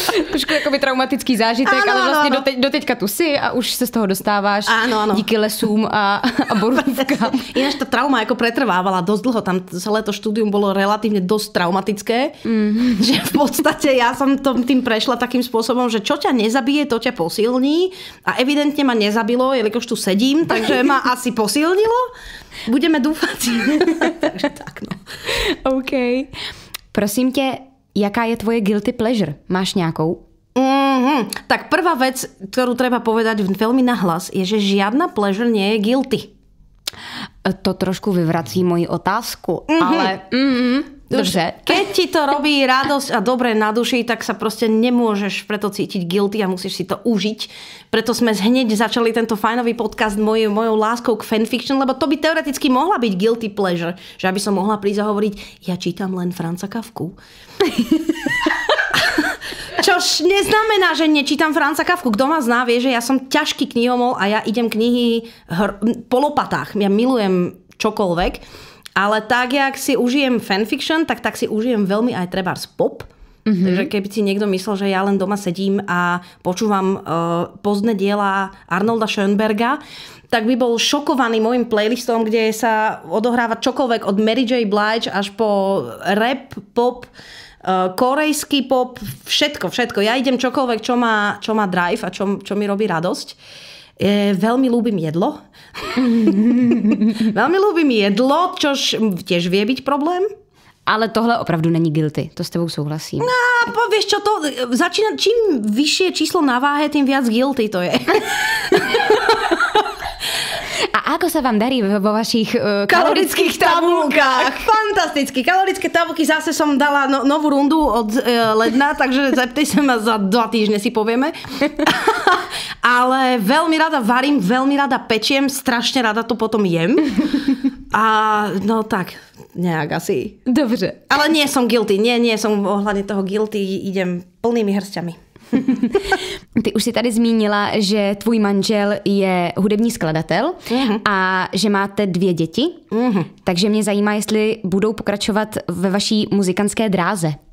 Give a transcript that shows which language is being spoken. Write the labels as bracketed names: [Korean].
[Czech] Trošku jakoby traumatický zážitek, ale vlastně doteďka tu si a už se z toho dostáváš díky lesům a borůvkám. [Slovak] Ináč tá trauma ako pretrvávala dosť dlho. Tam celé to štúdium bolo relatívne dosť traumatické. Že v podstate ja som tým prešla takým spôsobom, že čo ťa nezabije, to ťa posilní. A evidentne ma nezabilo, jelikož tu sedím, takže ma asi posilnilo. Budeme dúfať. Takže tak, no. OK. [Czech] Prosím tě, jaká je tvoje guilty pleasure? Máš nějakou? [Slovak] Tak prvá vec, ktorú treba povedať veľmi nahlas, je, že žiadna pleasure nie je guilty. [Czech] To trošku vyvrací moji otázku, ale... Dobře. [Slovak] Keď ti to robí radosť a dobre na duši, tak sa proste nemôžeš preto cítiť guilty a musíš si to užiť. Preto sme hneď začali tento fajnový podcast mojou láskou k fanfiction, lebo to by teoreticky mohla byť guilty pleasure. Že aby som mohla prísť a hovoriť, ja čítam len Franza Kafku. Čož neznamená, že nečítam Franza Kafku. Kto ma zná, vie, že ja som ťažký knihomol a ja idem knihy po lopatách. Ja milujem čokoľvek. Ale tak, jak si užijem fanfiction, tak si užijem veľmi aj trebárs pop. Takže keby si niekto myslel, že ja len doma sedím a počúvam pozdné diela Arnolda Schönberga, tak by bol šokovaný môjim playlistom, kde sa odohráva čokoľvek od Mary J. Blige až po rap, pop, korejský pop, všetko. Ja idem čokoľvek, čo má drive a čo mi robí radosť. Veľmi ľúbim jedlo. Veľmi ľúbim jedlo, čož tiež vie byť problém. [Czech] Ale tohle opravdu není guilty, to s tebou souhlasím. [Slovak] No, vieš čo, to začína, čím vyššie číslo na váhe, tým viac guilty to je. A ako sa vám darí vo vašich kalorických tabulkách? Fantasticky. Kalorické tabulky zase som dala novú rundu od ledna, takže zeptej sa ma za 2 týždne, si povieme. Ale veľmi rada varím, veľmi rada pečiem, strašne rada to potom jem. A no tak, nejak asi. [Czech] Dobře. [Slovak] Ale nie som guilty, nie som ohľadne toho guilty, idem plnými hrstiami. [Czech] Ty už si tady zmínila, že tvůj manžel je hudební skladatel a že máte 2 děti. Takže mě zajímá, jestli budou pokračovat ve vaší muzikantské dráze.